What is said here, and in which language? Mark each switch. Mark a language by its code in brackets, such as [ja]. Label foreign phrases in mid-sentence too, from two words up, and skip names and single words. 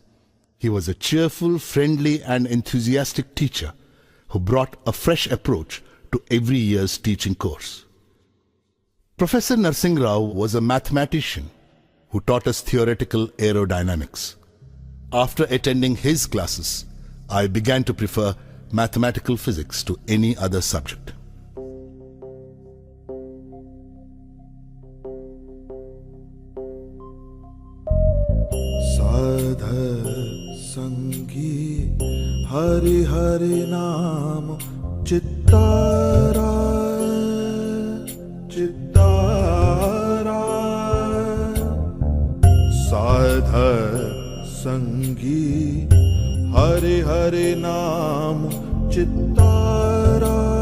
[en] He was a cheerful, friendly and enthusiastic teacher who brought a fresh approach to every year's teaching course. Professor Narsingh Rao was a mathematician who taught us theoretical aerodynamics. After attending his classes, I began to prefer mathematical physics to any other subject. [hi] साध संगी हरि हरि नाम चित्तारा चित्तारा साध संगी हरि हरि नाम चित्तारा